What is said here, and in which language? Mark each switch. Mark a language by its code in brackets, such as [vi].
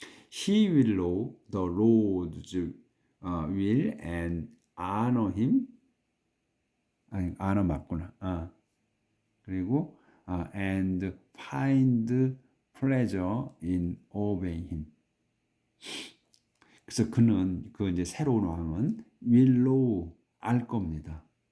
[en] He will know the Lord's will and honor him. [ko] 아니, honor 맞구나. 그리고 [en] and find pleasure in obeying him. [ko] 그래서 그 이제 새로운 왕은 [en] will know, [ko] 알 겁니다.